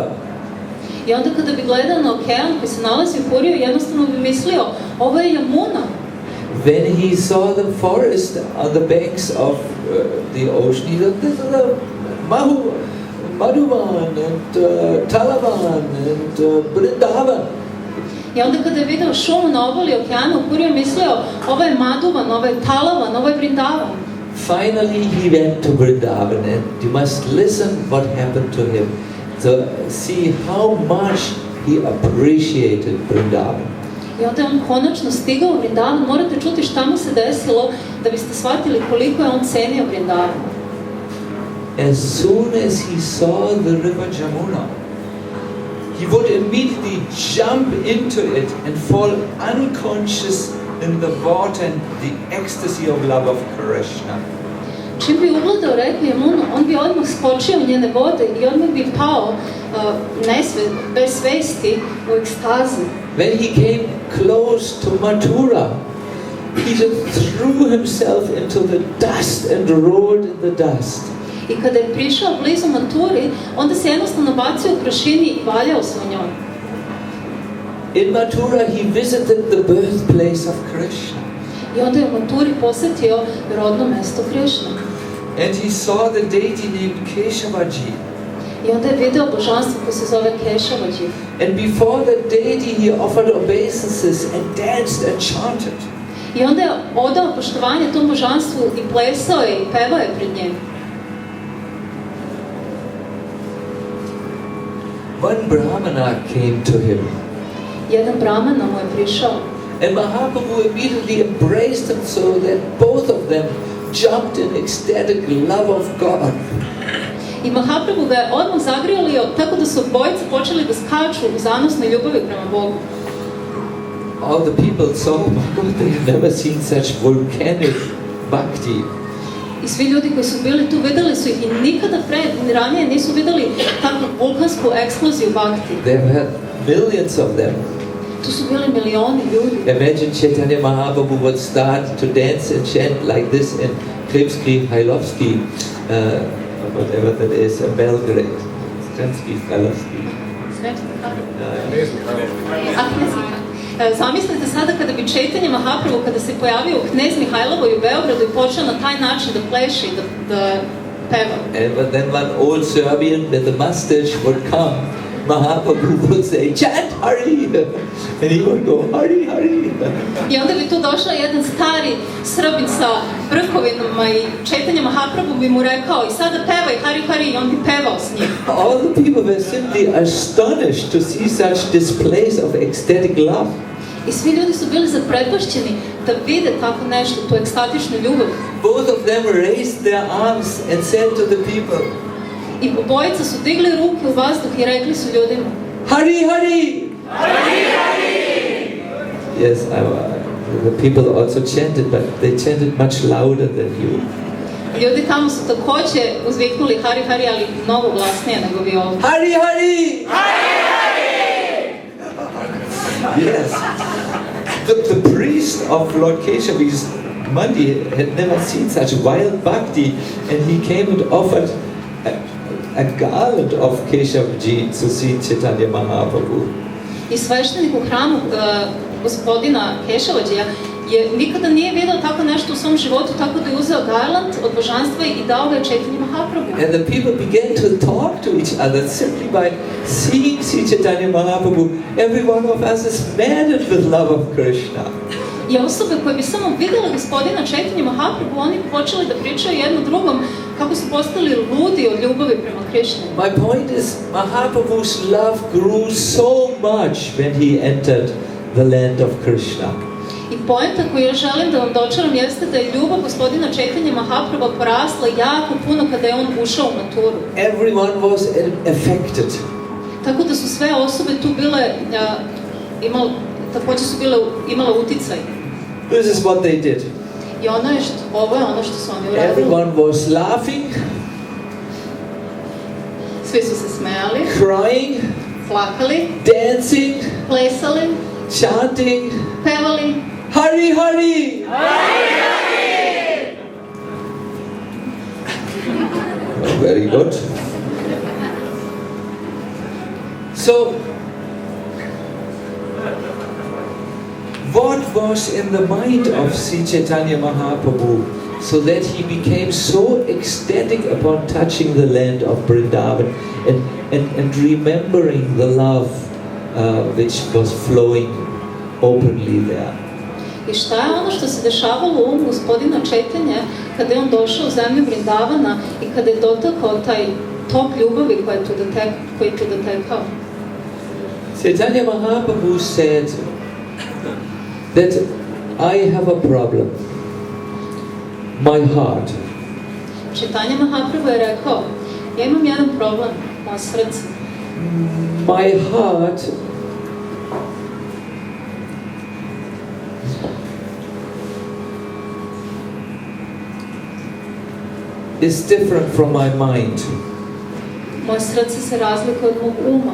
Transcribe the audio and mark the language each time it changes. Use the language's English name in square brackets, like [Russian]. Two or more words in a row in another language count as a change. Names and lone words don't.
[Serbian] I onda kada bi gledao na okean koji se nalazi u Puriju, jednostavno bi mislio, ovo je Yamuna. [English] When he saw the forest on the banks of the ocean, he thought, this is the Madhuvan and Talavan and Vrindavan. [Serbian] I onda kada je video šumu na obali okeana u Puriju, mislio, ovo je Madhuvan, ovo je Talavan, ovo je Vrindavan. [English] Finally he went to Vrindavan, and you must listen what happened to him to see how much he appreciated Vrindavan. [Serbian] I onda je on konačno stigao u Vrindavan, morate čuti šta mu se desilo da biste shvatili koliko je on cenio Vrindavan. [English] as soon as he saw the river Jamuna, he would immediately jump into it and fall unconscious in the water and the ecstasy of love of Krsna. [Serbian] Čim bi ugledao reku Jamunu, on bi odmah skočio u njene vode i odmah bi pao bez svesti u ekstazi. [English] When he came close to Mathura, he just threw himself into the dust and rolled in the dust. [Serbian] I kada je prišao blizu Maturi, onda se jednostavno bacio u prašini i valjao se u njoj. [English] In Mathura he visited the birthplace of Krishna. [Serbian] I onda je u Maturi posjetio rodno mesto Krishna. [English] And he saw the deity named Keshavaji. [Serbian] I onda je video božanstvo koje se zove Keshavaji. [English] And before the deity he offered obeisances and danced and chanted. [Serbian] I onda je odao poštovanje tom božanstvu i plesao je i pevao je pred njim. [English] One brahmana came to him. [Serbian] Jedan brahmana mu je prišao. [English] And Mahaprabhu immediately embraced him so that both of them jumped in ecstatic love of God. [Serbian] I Mahaprabhu ga je odmah zagrijali tako da su obojice počeli da skaču u zanosnoj ljubavi prema Bogu. [English] All the people saw, they had never seen such volcanic bhakti. [Serbian] I svi ljudi koji su bili tu videli su ih i nikada ranije nisu videli takvu vulkansku eksploziju bhakti. [English] There were millions of them. [Serbian] Tu su bili milioni ljudi. [English] Imagine Chaitanya Mahaprabhu would start to dance and chant like this in Kripsky, Hailovsky, whatever that is, Belgrade. Kripsky, Hailovsky. [Serbian] Zamislite sada kada bi Chaitanya Mahaprabhu, kada se pojavio u Knez Mihajlovoj u Beogradu i počeo na taj način da pleše i da peva. [English] And then one old Serbian with a mustache would come. Mahaprabhu would say, chant Hare! And he would go, [Sanskrit] Hare, Hare! [Serbian] I onda bi tu došao jedan stari Srbin sa brkovinama i Chaitanya Mahaprabhu bi mu rekao i sada pevaj [Sanskrit] Hare, Hare, [Serbian] i on bi pevao s njim. [English] All the people were simply astonished to see such displays of ecstatic love. [Serbian] I svi ljudi su bili zaprepašćeni da vide tako nešto, tu ekstatičnu ljubav. [English] Both of them raised their arms and said to the people, [Serbian] I obojica su digli ruke u vazduh i rekli su ljudima, [Sanskrit] Hare, Hare! Hare, Hare! [English] Yes, the people also chanted, but they chanted much louder than you. [Serbian] Ljudi tamo su također uzviknuli [Sanskrit] Hare, Hare, [Serbian] ali mnogo glasnije nego vi ovdje. [Sanskrit] Hare, Hare! Hare, Hare! [English] Yes. The priest of Lord Keshavi's Mandi had never seen such wild bhakti, and he came and offered a garland of Keshavji to see Chaitanya Mahaprabhu. [Serbian] I sveštenik u hramu gospodina Kešavađija nikada nije vidio tako nešto u svom životu, tako da je uzeo garland od božanstva i dao ga je Chaitanya Mahaprabhu. [English] And the people began to talk to each other simply by seeing Sri Chaitanya Mahaprabhu. Every one of us is maddened with love of Krishna. [Serbian] I osobe koje bi samo vidjeli gospodina Chaitanya Mahaprabhu, oni počeli da pričaju jedno drugom kako su postali ludi od ljubavi prema Krishni. [English] My point is, Mahaprabhu's love grew so much when he entered the land of Krishna. [Serbian] I poenta koju ja želim da vam dočaram jeste da je ljubav gospodina Chaitanya Mahaprabhu porasla jako puno kada je on ušao u Maturu. [English] Everyone was affected. [Serbian] Tako da su sve osobe tu bile, također su imale uticaj. [English] This is what they did. [Serbian] I ovo je ono što su oni uradili. [English] Everyone was laughing, [Serbian] Svi su se smejali, [English] crying, [Serbian] plakali, [English] dancing, [Serbian] plesali, [English] chanting, [Serbian] pevali. [Sanskrit] Hare, Hare! Hare, Hare! [English] Very good. So, what was in the mind of Sri Chaitanya Mahaprabhu so that he became so ecstatic upon touching the land of Vrindavan and remembering the love which was flowing openly there? [Serbian] I šta je ono što se dešavalo u umu gospodina Chaitanja kada je on došao u zemlju Vrindavana i kada je dotakao taj tok ljubavi koji je tu dotekao? [English] Chaitanya Mahaprabhu said that I have a problem. My heart. [Serbian] Chaitanya Mahaprabhu je rekao, ja imam jedan problem, moje srce. [English] My heart is different from my mind. [Serbian] Moje srce se razlikuje od mog uma.